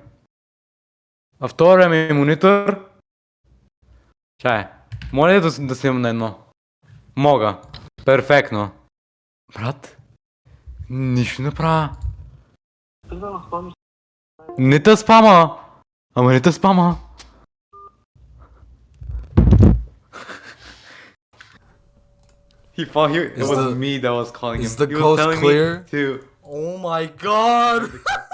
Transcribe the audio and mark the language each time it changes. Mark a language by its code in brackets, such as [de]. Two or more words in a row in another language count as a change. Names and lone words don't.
[bg] А втория ми монитор. Чай. Моля ли да снимам на едно? Мога. Перфектно. Брат. Нищо не правя. Не те спама. Ама не те спама. [en] He thought it was me that was calling him. Is the He was coast telling me clear? to Oh my god!